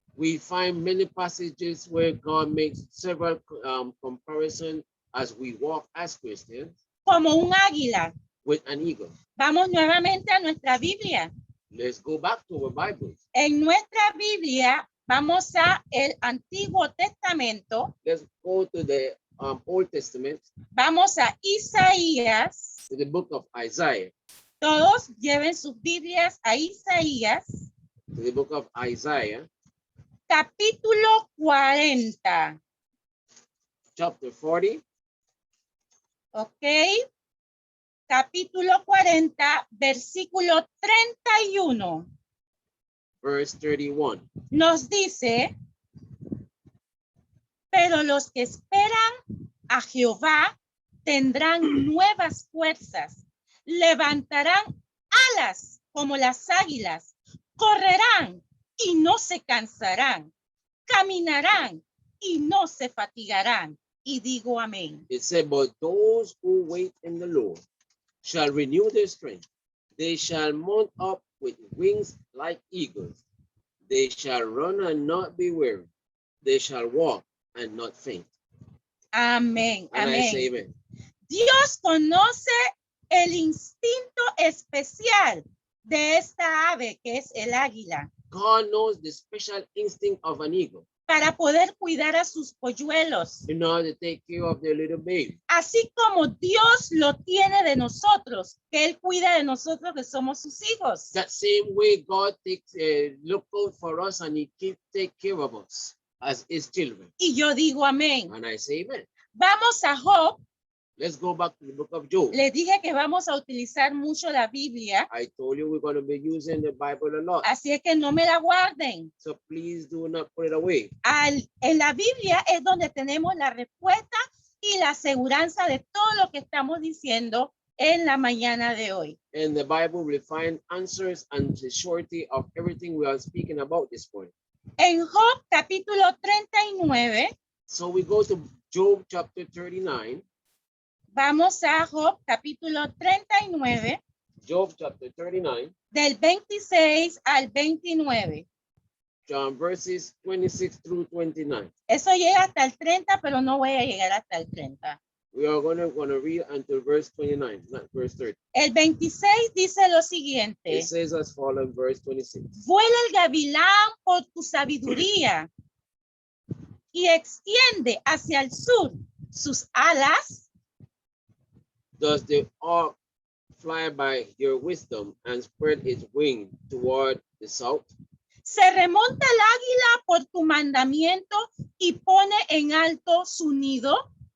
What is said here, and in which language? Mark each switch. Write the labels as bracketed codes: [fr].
[en] We find many passages where God makes several comparisons as we walk as Christians [es] como un águila. [en] with an eagle. [es] Vamos nuevamente a nuestra Biblia. [en] Let's go back to our Bibles. [es] En nuestra Biblia vamos a el Antiguo Testamento. [en] Let's go to the Old Testament, [es] Vamos a Isaías. [en] to the book of Isaiah, [es] Todos lleven sus Biblias a Isaías, [en] to the book of Isaiah, [es] capítulo 40. [en] chapter 40, [es] ¿Ok? Capítulo 40, versículo 31. [en] verse 31. [es] Nos dice, pero los que esperan a Jehová tendrán nuevas fuerzas, levantarán alas como las águilas, correrán y no se cansarán, caminarán y no se fatigarán. Y digo amén. [en] It said, but those who wait in the Lord shall renew their strength. They shall mount up with wings like eagles. They shall run and not be weary. They shall walk and not faint. [es] Amén, [en] And I say [es] amén. [en] amen. [es] Dios conoce el instinto especial de esta ave que es el águila [en] God knows the special instinct of an eagle [es] para poder cuidar a sus polluelos, [en] in order to take care of their little baby. [es] así como Dios lo tiene de nosotros, que Él cuida de nosotros que somos sus hijos. [en] That same way God takes look out for us and he take care of us as his children. [es] Y yo digo amén. [en] And I say amen. [es] Vamos a Job. [en] Let's go back to the book of Job. [es] Les dije que vamos a utilizar mucho la Biblia, [en] I told you we're going to be using the Bible a lot. [es] así es que no me la guarden. [en] So please do not put it away. [es] En la Biblia es donde tenemos la respuesta y la aseguranza de todo lo que estamos diciendo en la mañana de hoy. [en] In the Bible, we find answers and the surety of everything we are speaking about this morning. [es] En Job capítulo 39, [en] So we go to Job chapter 39. [es] vamos a Job capítulo 39, [en] Job chapter 39, [es] del 26 al 29. [en] verses 26 through 29. [es] Eso llega hasta el 30, pero no voy a llegar hasta el 30. [en] We are going to read until verse 29, not verse 30. [es] El 26 dice lo siguiente. [en] It says as follows, verse 26. [es] Vuela el gavilán por tu sabiduría y extiende hacia el sur sus alas. [en] Does the ark fly by your wisdom and spread its wing toward the south? [es] Se remonta el águila por tu mandamiento y pone en alto su nido.